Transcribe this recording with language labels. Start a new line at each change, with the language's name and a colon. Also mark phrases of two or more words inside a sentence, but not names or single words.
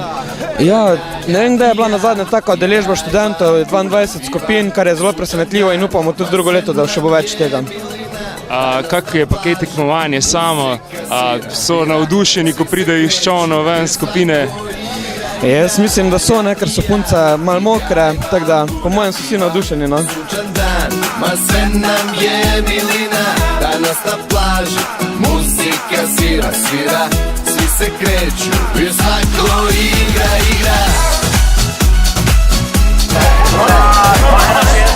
Slovenian: Ja, ne vem, kdaj je bila nazadnje taka udeležba študentov, 22 skupin, kar je zelo presenetljivo in upamo tudi drugo leto, da še bo več tega. Kako je pa kaj tekmovanje samo? So navdušeni, ko pridejo iz čovnov ven skupine? Jaz mislim, da so, ker so punce malo mokre, tako da po mojem so vsi navdušeni.
Serbian: sunčan dan, ma sve nam je milina. Danas na plaži, muzika svira. Svi se kreću, jer svako igra.